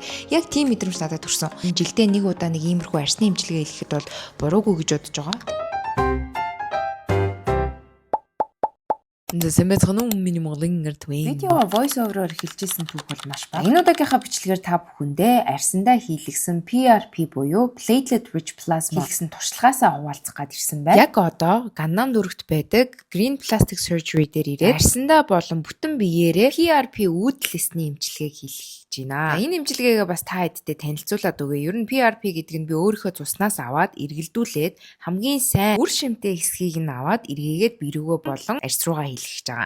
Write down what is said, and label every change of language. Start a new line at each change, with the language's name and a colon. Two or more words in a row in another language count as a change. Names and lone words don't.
Mongolian: Яг тийм мэдрэмж надад төрсөн. Жилдээ нэг удаа нэг иймэрхүү арсны эмчилгээ хийхэд бол буруугүй гэж бодож байгаа. Зэмэцгэн миний монголын нэртвэ. Видео
English: voice over-
Mongolian: оор хэлжсэн түүх бол маш бага. Энэ удаагийнхаа бичлэгээр та бүхэндээ арьсандаа хийлгсэн PRP буюу
English: platelet rich plasma
Mongolian: хийлгсэн туршлагаасаа хуваалцах гад ирсэн байна. Яг одоо Ганнам дүүрэгт байдаг Green Plastic Surgery дээр ирээд арьсандаа болон бүтэн биеэрээ PRP үүдэлсний эмчилгээг хийлгэж байна. Энэ эмчилгээгээ бас та хэдтэй танилцуулаад өгье. Ер нь PRP гэдэг нь би өөрийнхөө цуснаас аваад эргэлдүүлээд хамгийн сайн үр шимтэй хэсгийг нь аваад эргээгээд бие рүүгээ болон арьс руугаа хийлгэж байгаа.